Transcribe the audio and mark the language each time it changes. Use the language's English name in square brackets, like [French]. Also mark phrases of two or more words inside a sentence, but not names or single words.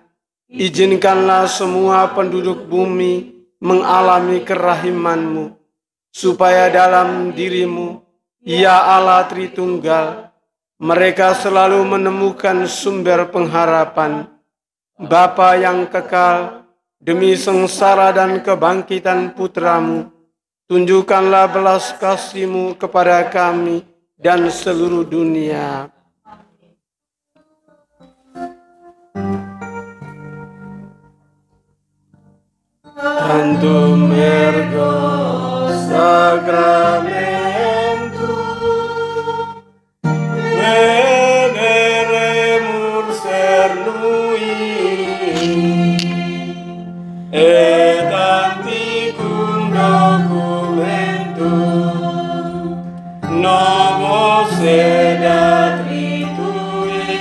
[Indonesian] Izinkanlah semua penduduk bumi mengalami kerahiman-Mu, supaya dalam diri-Mu, ya Allah Tritunggal, mereka selalu menemukan sumber pengharapan. Bapa yang kekal, demi sengsara dan kebangkitan Putra-Mu, tunjukkanlah belas kasih-Mu kepada kami dan seluruh dunia. [Latin] Tantum ergo sacramentum veneremur cernui et antiquum documentum novo sedat ritui